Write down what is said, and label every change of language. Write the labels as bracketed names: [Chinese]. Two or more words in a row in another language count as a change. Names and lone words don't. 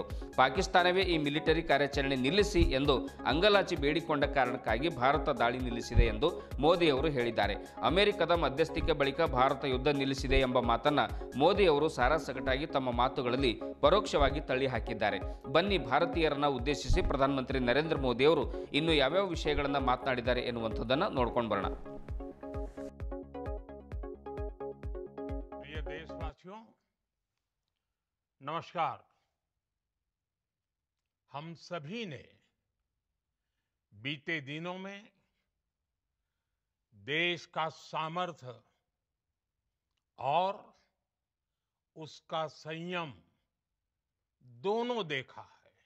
[Kannada] ಪಾಕಿಸ್ತಾನವೇ ಈ ಮಿಲಿಟರಿ ಕಾರ್ಯಾಚರಣೆ ನಿಲ್ಲಿಸಿ ಎಂದು ಅಂಗಲಾಚಿ ಬೇಡಿಕೊಂಡ ಕಾರಣಕ್ಕಾಗಿ ಭಾರತ ದಾಳಿ ನಿಲ್ಲಿಸಿದೆ ಎಂದು ಮೋದಿ ಅವರು ಹೇಳಿದ್ದಾರೆ. ಅಮೆರಿಕದ ಮಧ್ಯಸ್ಥಿಕೆ ಬಳಿಕ ಭಾರತ ಯುದ್ಧ ನಿಲ್ಲಿಸಿದೆ ಎಂಬ ಮಾತನ್ನ ಮೋದಿ ಅವರು ಸಾರಾಸಗಟಾಗಿ ತಮ್ಮ ಮಾತುಗಳಲ್ಲಿ ಪರೋಕ್ಷವಾಗಿ ತಳ್ಳಿ ಹಾಕಿದ್ದಾರೆ. ಬನ್ನಿ ಭಾರತೀಯರನ್ನ ಉದ್ದೇಶಿಸಿ ಪ್ರಧಾನಮಂತ್ರಿ ನರೇಂದ್ರ ಮೋದಿ ಅವರು ಇನ್ನು ಯಾವ್ಯಾವ ವಿಷಯಗಳನ್ನ ಮಾತನಾಡಿದ್ದಾರೆ ಎನ್ನುವಂಥದ್ದನ್ನ ನೋಡ್ಕೊಂಡು ಬರೋಣ. [Hindi] प्रिय देशवासियों, नमस्कार। हम सभी ने बीते दिनों में देश का सामर्थ्य और उसका संयम दोनों देखा है।